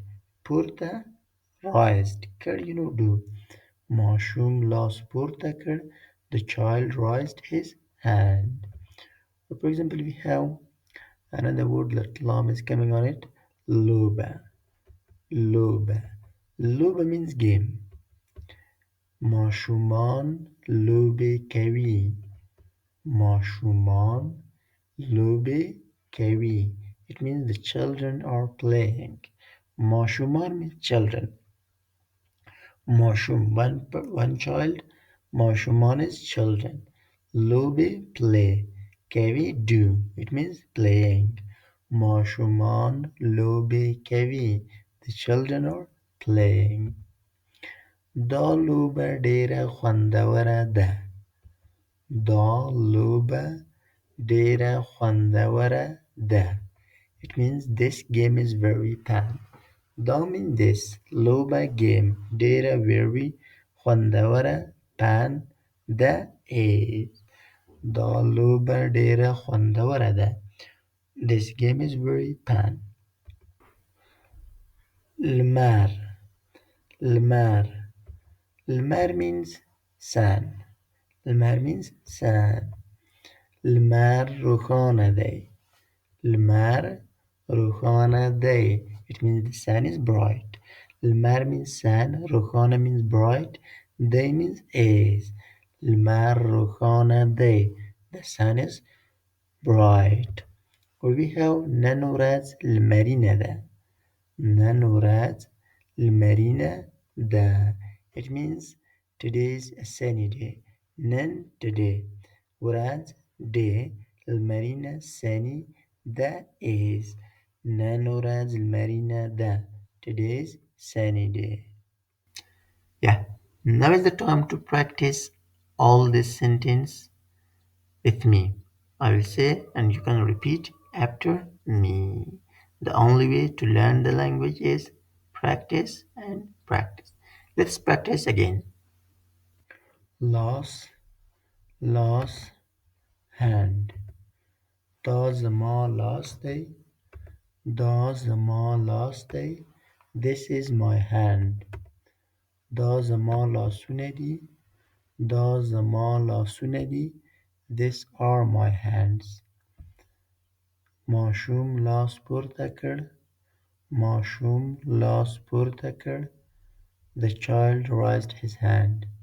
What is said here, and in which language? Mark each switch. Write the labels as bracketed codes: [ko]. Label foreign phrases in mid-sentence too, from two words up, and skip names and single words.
[ps] Purta raised. Kar do. ماشوم لاس پورته کړ. [en] The child raised his hand. For example, we have another word that lam is coming on it. Loba. Loba. Loba means game. [ps] ماشومان لوبه کوي. ماشومان لوبه کوي. [en] It means the children are playing. ماشومان means children. ماشوم one child. ماشومان is children. لوبه play. کوي do. It means playing. [ps] ماشومان لوبه کوي. [en] The children are playing. [ps] دا لوبه ډېره خوندوره ده. دا لوبه ډېره خوندوره ده. [en] It means this game is very fun. دا means this. لوبه game. ډېره very خوندوره fun ده is. [ps] دا لوبه ډېره خوندوره ده. [en] This game is very fun. [ps] لمر. [en] لمر. لمر means sun. لمر means sun. [ps] لمر روښانه دی. لمر روښانه دی. [en] It means the sun is bright. لمر means sun. روښانه means bright. دی means is. [ps] لمر روښانه دی. [en] The sun is bright. Or we have [ps] نن ورځ لمرینه ده. نن ورځ لمرینه ده. [en] It means today is a sunny day. Nan today. ورځ day. لمرینه sunny ده is. [ps] نن ورځ لمرینه ده. [en] Today is sunny day. Yeah. Now is the time to practice all this sentence with me. I will say and you can repeat after me. The only way to learn the language is practice and practice. Let's practice again. Loss, loss, hand. [ps] دا زما لاس دی. دا زما لاس دی. [en] This is my hand. [ps] دا زما لاسونه دي. دا زما لاسونه دي. [en] These are my hands. [ps] ماشوم لاس پورته کړ. ماشوم لاس پورته کړ. [en] The child raised his hand.